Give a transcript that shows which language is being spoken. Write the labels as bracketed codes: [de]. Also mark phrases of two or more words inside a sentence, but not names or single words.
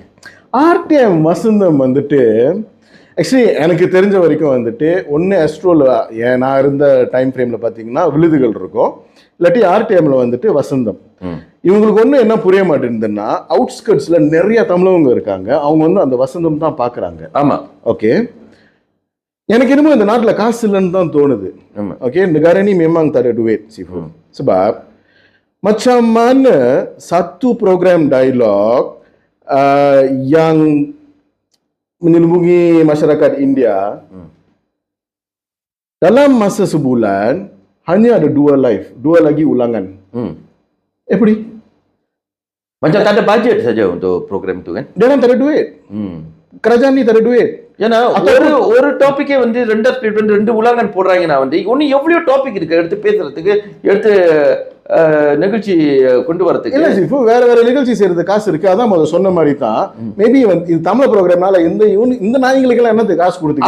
[ta] ஆர்டிஎம் வசந்தம் வந்துட்டு ஆக்சுவலி எனக்கு தெரிஞ்ச வரைக்கும் வந்துட்டு ஒன்று அஸ்ட்ரோவில் நான் இருந்த [en] time frame [ta] பார்த்தீங்கன்னா விழுதுகள் இருக்கும், இல்லாட்டி ஆர்டிஎம்ல வந்துட்டு வசந்தம். இவங்களுக்கு ஒன்றும் என்ன புரிய மாட்டேங்குதுன்னா அவுட்ஸ்கட்ஸில் நிறைய தமிழவங்க இருக்காங்க, அவங்க வந்து அந்த வசந்தம் தான் பார்க்குறாங்க. ஆமாம், ஓகே. எனக்கு என்னமோ இந்த நாட்டில் காசு இல்லைன்னு தான் தோணுது. [ms] Oke, negara ini memang tak ada duit, Sifu. Sebab macam mana satu program dialog yang menyelubungi masyarakat India dalam masa sebulan hanya ada 2 live, 2 lagi ulangan. [ta] எப்படி? [ms] Macam tak ada budget saja untuk program itu kan? Dia kan tak ada duit. Kerajaan ni tak ada duit. [ta] ஏன்னா ஒரு டாபிக்கே வந்து 2 உலகங்கள் போடுறாங்கன்னா வந்து ஒன்னும் எவ்வளவு டாபிக் இருக்கு எடுத்து பேசுறதுக்கு, எடுத்து நிகழ்ச்சி கொண்டு வரதுக்கு இல்ல இப்போ வேற வேற நிகழ்ச்சி செய்யறது காசு இருக்கு. அதான் முதல்ல சொன்ன மாதிரி தான் மேபி வந்து இது தமிழ் ப்ரோக்ராம்னால இந்த நாய்களுக்கு எல்லாம் என்னது காசு கொடுத்து